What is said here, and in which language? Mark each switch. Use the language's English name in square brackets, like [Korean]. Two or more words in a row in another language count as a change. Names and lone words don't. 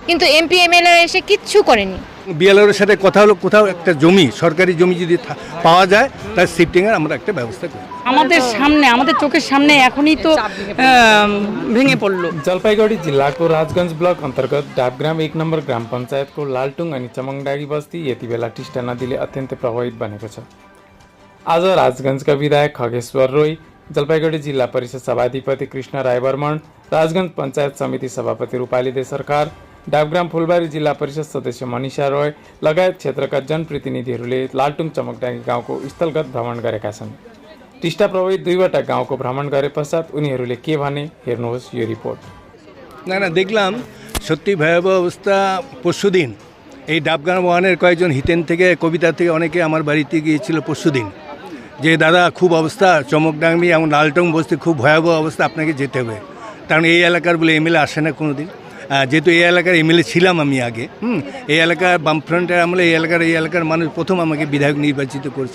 [Bangla] কিন্তু এমপি এমএলএ এসে কিচ্ছু করেনি। বিএলআরের সাথে কথা হলো, কোথাও একটা জমি, সরকারি জমি যদি পাওয়া যায় তার শিফটিংয়ের আমরা একটা ব্যবস্থা করি। আমাদের সামনে, আমাদের চোখের সামনে এখনই তো ভেঙে पड़लो। [Nepali] जलपाइगुडी जिल्लाको राजगञ्ज ब्लक अन्तर्गत डाबग्राम 1 नम्बर ग्राम पञ्चायतको लालटुङ अनि चमङडाँगी बस्ती यति बेला टिस्टा नदीले अत्यन्तै प्रभावित बनेको छ। आज राजगञ्जका विधायक खगेश्वर रोय, जलपाइगुडी जिल्ला परिषद सभाधिपति कृष्ण राय बर्मन, राजगञ्ज पञ्चायत समिति सभापति रूपाली दे सरकार, डाबग्राम फुलबारी जिल्ला परिषद सदस्य मनिषा रोय लगायत क्षेत्रका जनप्रतिनिधिहरूले लालटुङ चमकडाँगी गाउँको स्थलगत भ्रमण गरेका छन्। टिस्टा प्रभावित 2वटा गाउँको भ्रमण गरे पश्चात उनीहरूले के भने हेर्नुहोस् यो रिपोर्ट। [Bangla] না দেখলাম সত্যি ভয়াবহ অবস্থা। পরশুদিন এই ডাবগ্রাম ওয়ানের কয়েকজন হিতেন থেকে, কবিতা থেকে অনেকে আমার বাড়িতে গিয়েছিল পরশুদিন, যে দাদা খুব অবস্থা, চমকডাঙ্গি এবং লালটং বস্তি খুব ভয়াবহ অবস্থা, আপনাকে যেতে হবে। কারণ এই এলাকার বলে এমএলএ আসে না কোনো দিন। যেহেতু এই এলাকার এমএলএ ছিলাম আমি আগে, এই এলাকার বামফ্রন্টের আমলে এই এলাকার মানুষ প্রথম আমাকে বিধায়ক নির্বাচিত করেছে।